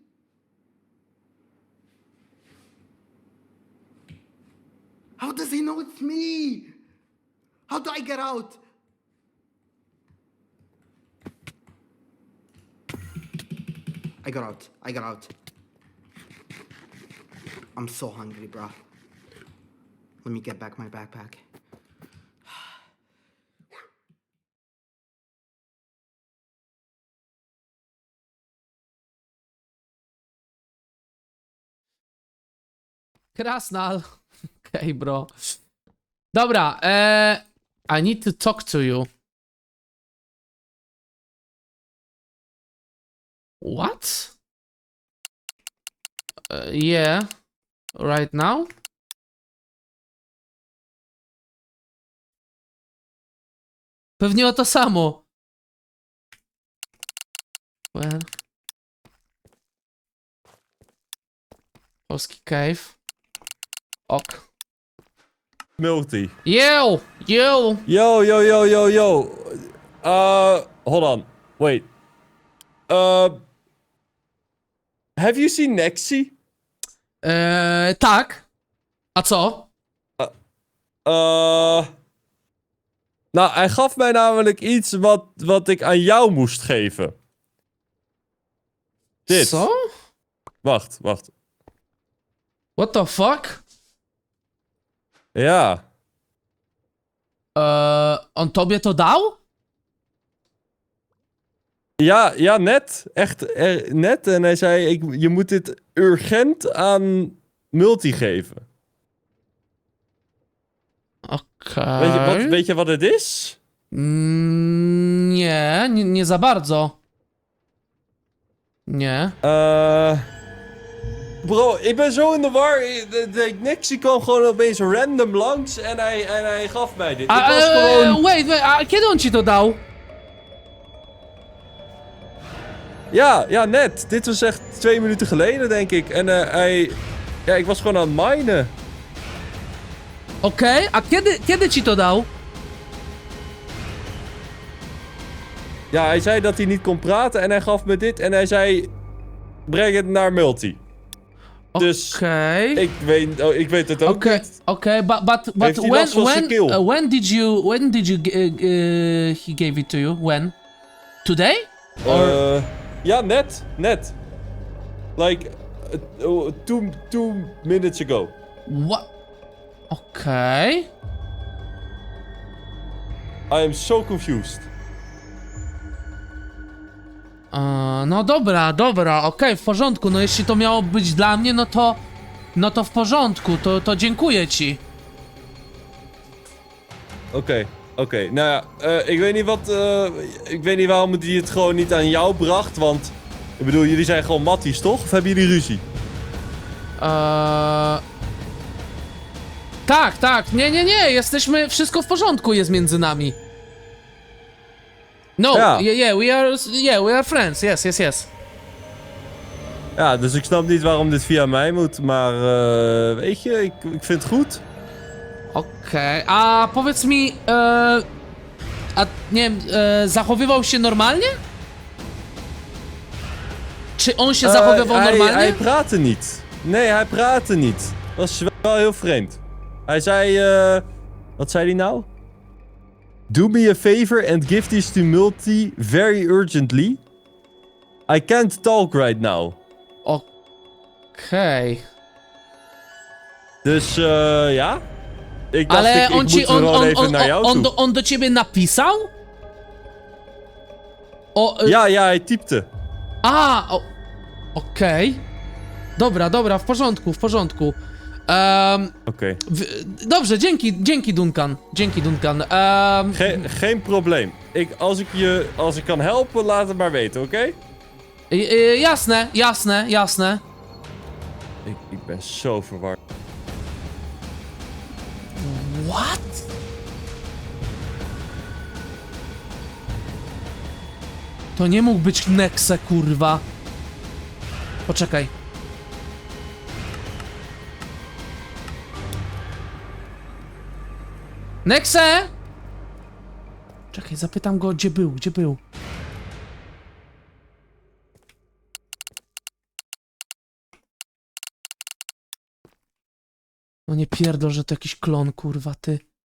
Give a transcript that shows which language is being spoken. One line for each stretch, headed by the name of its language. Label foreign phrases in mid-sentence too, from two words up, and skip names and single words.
English: How does he know it's me? How do I get out? I got out. I'm so hungry, bro. Let me get back my backpack.
Polish: Krasnal.
English: Okej, bro. Dobra, I need to talk to you. What? Yeah. Right now?
Polish: Pewnie o to samo.
English: Well. Polski cave. Ok. Multi. Yo! Yo. Hold on. Wait. Have you seen Nexi?
Polish: Tak. A co?
Dutch: Nou, hij gaf mij namelijk iets wat ik aan jou moest geven. Dit.
Polish: Co?
Dutch: Wacht.
English: What the fuck?
Dutch: Ja.
Polish: On tobie to dał?
Dutch: Ja, net. Echt net. En hij zei, je moet dit urgent aan Multi geven.
Polish: Okej.
Dutch: Weet je wat het is?
Polish: Nie za bardzo. Nie.
Dutch: Bro, ik ben zo in de war. De Nexi kwam gewoon opeens random langs en hij gaf mij dit. Ik was gewoon...
Polish: Wait, a kiedy on ci to dał?
Dutch: Ja, net. Dit was echt 2 minuten geleden, denk ik. En ja, ik was gewoon aan het minen.
Polish: Okej, a kiedy ci to dał?
Dutch: Ja, hij zei dat hij niet kon praten en hij gaf me dit. En hij zei, breng het naar Multi. Dus
Polish: Okej.
Dutch: ik weet het ook niet.
English: Okay, but
Dutch: Heeft hij last van zijn keel?
English: when did you he gave it to you? When? Today?
Dutch: Ja, net.
English: Like, 2 minutes ago. What? Okej. I am so confused.
Polish: No dobra, okej, w porządku. No jeśli to miało być dla mnie, no to w porządku, to dziękuję ci.
Dutch: Oké. Nou ja, ik weet niet waarom hij het gewoon niet aan jou bracht, want Ik bedoel, jullie zijn gewoon matties, toch? Of hebben jullie ruzie?
Polish: Tak, tak, nie, jesteśmy, wszystko w porządku jest między nami.
English: No,
Dutch: Ja.
English: we are friends, yes.
Dutch: Ja, dus ik snap niet waarom dit via mij moet, maar weet je, ik vind het goed.
Polish: Okej, a powiedz mi, a nie wiem, zachowywał się normalnie? Czy on się zachowywał normalnie?
Dutch: Hij praatte niet. Nee, hij praatte niet. Dat is wel heel vreemd. Hij zei, wat zei hij nou?
English: Do me a favor and give these to Multi very urgently. I can't talk right now.
Polish: Okej.
Dutch: Dus ja. Ik dacht,
Polish: Ale
Dutch: ik
Polish: on
Dutch: moet
Polish: ci,
Dutch: gewoon even naar jou toe.
Polish: on do ciebie napisał?
Dutch: Ja, hij typte.
Polish: Okej. Dobra, w porządku.
Dutch: Oké.
Polish: Dobrze, dzięki Duncan.
Dutch: Geen probleem. Als ik kan helpen, laat het maar weten, oké?
Polish: Jasne.
Dutch: Ik ben zo verward.
English: What?
Polish: To nie mógł być Nexe, kurwa. Poczekaj. Nexe! Czekaj, zapytam go, gdzie był. No nie pierdol, że to jakiś klon, kurwa, ty.